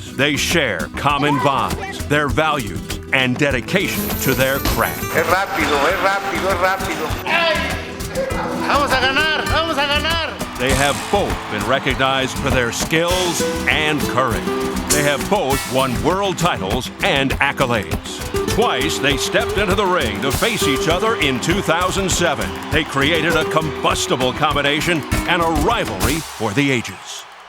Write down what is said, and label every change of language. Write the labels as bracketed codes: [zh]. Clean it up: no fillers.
[en] They share common bonds, their values, and dedication to their craft. [es] Es rápido, es rápido, es rápido. ¡Ay! ¡Vamos a ganar! ¡Vamos a ganar! [en] They have both been recognized for their skills and courage. They have both won world titles and accolades. Twice they stepped into the ring to face each other in 2007. They created a combustible combination and a rivalry for the ages.